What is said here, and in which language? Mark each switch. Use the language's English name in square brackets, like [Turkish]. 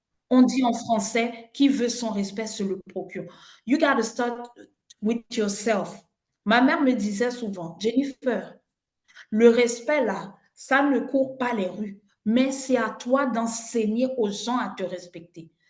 [French] On dit en français, qui veut son respect se le procure. [English] You got to start with yourself. [French] Ma mère me disait souvent, Jennifer, le respect là, ça ne court pas les rues, mais c'est à toi d'enseigner aux gens à te respecter.